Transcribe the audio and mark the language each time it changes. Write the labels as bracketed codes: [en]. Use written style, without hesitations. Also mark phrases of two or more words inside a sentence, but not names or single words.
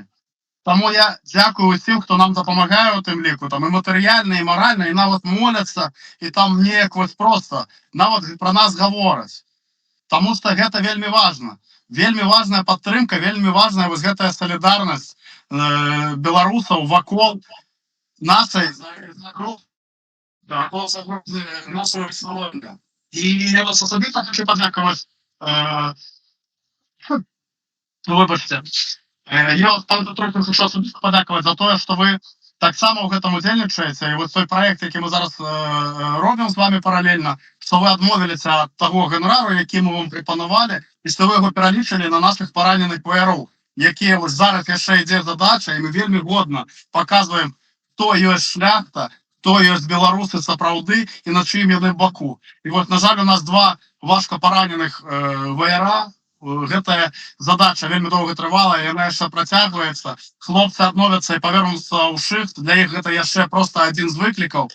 [be] Таму я дзякую усім, хто нам дапамагае ў тым ліку, там і матэрыяльна, і маральна, і нават моляцца, і там неяк вось проста, нават пра нас гавораць. Таму што гэта вельмі важна. Вельмі важная падтрымка, вельмі важная вось гэтая салідарнасць беларусаў вакол нашай загрозы, [ru] нашего рисования. И я вас особенно хочу [uk] подякувати. Вибачте. Я вас трохи хочу особисто подякувати за те, що ви так само в [be] гэтым удзельнічаеце. [uk] І ось той проект, який ми зараз робимо з вами паралельно, що ви відмовилися від того гонорару, який ми вам пропонували, і що ви його перелічили на наших поранених воярів, які ось зараз ще йде задача, і ми вельми годно показуємо, хто є шляхта, [be] хто ёсць беларусы сапраўды і на чыім яны баку. І вот, на жаль, у нас два важка параненых ваяра. Гэтая задача вельмі доўга трывала, яна яшчэ працягваецца. Хлопцы адновяцца і павернуцца ў шыфт. Для іх гэта яшчэ проста адзін з выклікаў.